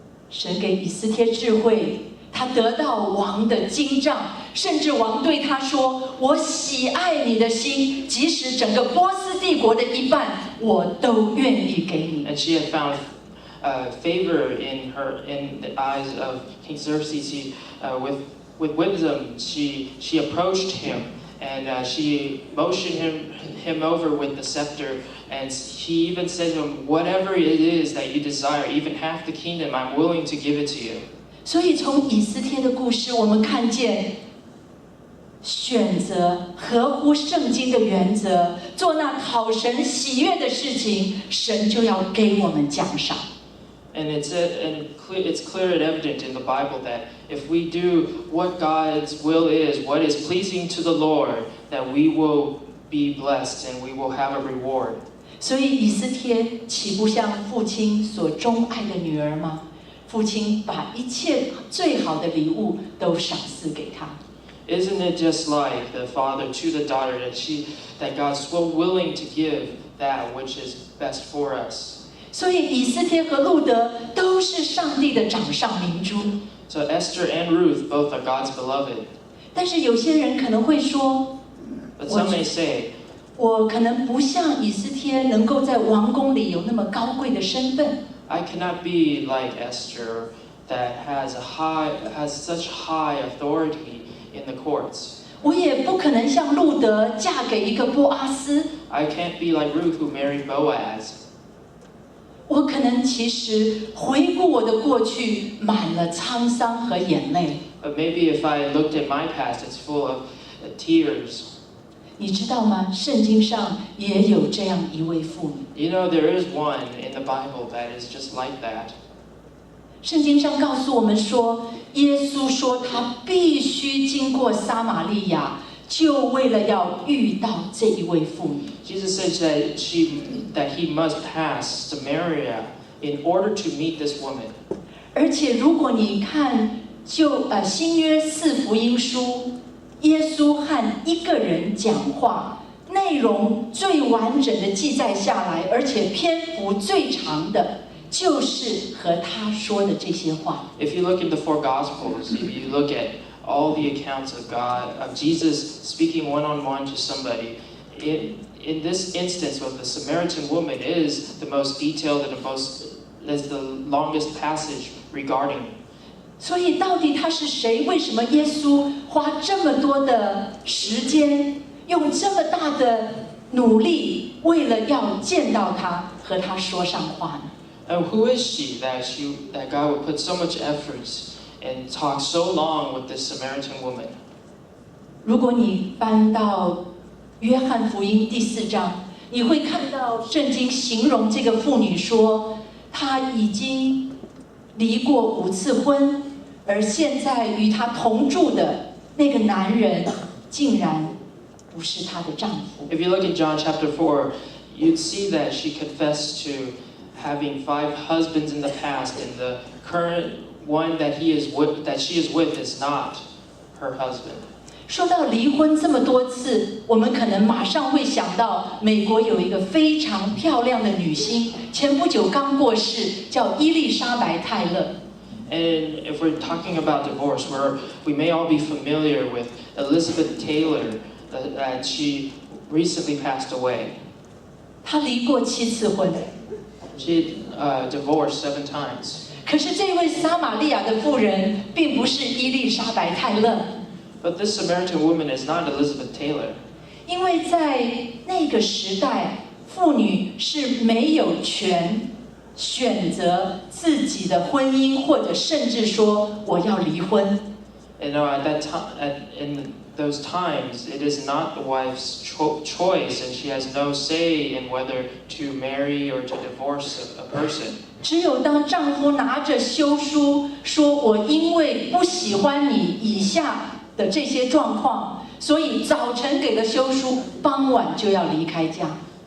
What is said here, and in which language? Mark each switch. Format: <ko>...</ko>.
<zh>神给以斯帖智慧，他得到王的金杖，甚至王对他说：“我喜爱你的心，即使整个波斯帝国的一半，我都愿意给你。”</zh> <en>And she had found favor in the eyes of King Xerxes. With wisdom, she approached him, and she motioned him over with the scepter, and he even said to him, "Whatever it is that you desire, even half the kingdom, I'm willing to give it to you."</en> <zh>所以从以斯帖的故事，我们看见选择合乎圣经的原则，做那讨神喜悦的事情，神就要给我们奖赏。</zh> <en>And it's clear and evident in the Bible that if we do what God's will is, what is pleasing to the Lord, that we will be blessed and we will have a reward.</en> <zh>所以以斯帖岂不像父亲所钟爱的女儿吗？父亲把一切最好的礼物都赏赐给她。</zh> <en>Isn't it just like the father to the daughter that God's so willing to give that which is best for us?</en> <zh>所以以斯帖和路德都是上帝的掌上明珠。</zh> <en>So Esther and Ruth both are God's beloved.</en> <zh>但是有些人可能会说，</zh> <en>But some may say,</en> <zh>我可能不像以斯帖能够在王宫里有那么高贵的身份。</zh> <en>I cannot be like Esther that has such high authority in the courts.</en> <zh>我也不可能像路德嫁给一个波阿斯。</zh> <en>I can't be like Ruth who married Boaz.</en> <zh>我可能其实回顾我的过去，满了沧桑和眼泪。</zh> <en>But maybe if I looked at my past, it's full of tears.</en> <zh>你知道吗？圣经上也有这样一位妇女。</zh> <en>You know, there is one in the Bible that is just like that.</en> <zh>圣经上告诉我们说，耶稣说他必须经过撒玛利亚，就为了要遇到这一位妇女。</zh> <en>Jesus says that he must pass Samaria in order to meet this woman.</en> <zh>而且如果你看新约四福音书，耶稣和一个人讲话，内容最完整的记载下来，而且篇幅最长的，就是和他说的这些话。</zh> <en>If you look in the four Gospels, if you look at all the accounts of Jesus speaking one-on-one to somebody, in this instance with the Samaritan woman is the most detailed and is the longest passage regarding.</en> <zh>所以到底他是谁？为什么耶稣花这么多的时间，用这么大的努力，为了要见到他，和他说上话呢？</zh> <en>And who is she that God would put so much efforts and talk so long with this Samaritan woman?</en> <zh>如果你翻到约翰福音第4章，你会看到圣经形容这个妇女说，她已经离过5次婚，而现在与她同住的那个男人，竟然不是她的丈夫。</zh> <en>If you look in John chapter 4, you'd see that she confessed to having 5 husbands in the past, and the current one that she is with is not her husband.</en> <zh>说到离婚这么多次，我们可能马上会想到美国有一个非常漂亮的女星，前不久刚过世，叫伊丽莎白·泰勒。</zh> <en>And if we're talking about divorce, we may all be familiar with Elizabeth Taylor, that she recently passed away.</en> <zh>她离过7次婚。</zh> <en>She divorced 7 times.</en> <zh>可是这位撒玛利亚的妇人并不是伊丽莎白·泰勒，</zh> <en>But this Samaritan woman is not Elizabeth Taylor.</en> <zh>因为在那个时代，妇女是没有权选择自己的婚姻，或者甚至说我要离婚。</zh> <en>And at that time, in those times, it is not the wife's choice, and she has no say in whether to marry or to divorce a person.</en> <zh>只有当丈夫拿着休书说：“我因为不喜欢你以下的这些状况，所以早晨给了休书，傍晚就要离开家。”</zh>